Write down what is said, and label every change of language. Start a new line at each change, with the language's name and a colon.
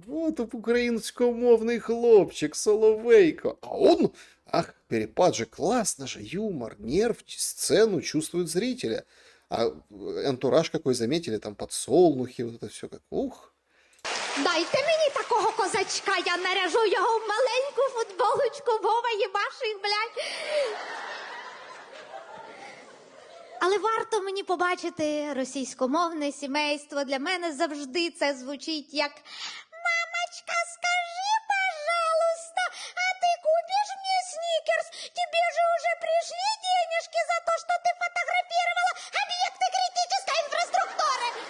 Russian: Вот украинскомовный хлопчик Соловейко. А он, ах, перепад же, классно же, юмор, нерв, сцену чувствуют зрителя. А антураж какой заметили, там подсолнухи, вот это все как, ух.
Ukrainian: Дайте мені такого козачка, я наряжу його в маленьку футболочку, Вова єбаших, блядь. Але варто мені побачити російськомовне сімейство. Для мене завжди це звучить як
Russian: «Мамочка, скажи, пожалуйста, а ты купишь мне сникерс? Тебе же уже пришли денежки за то, что ты фотографировала объекты критической инфраструктуры?»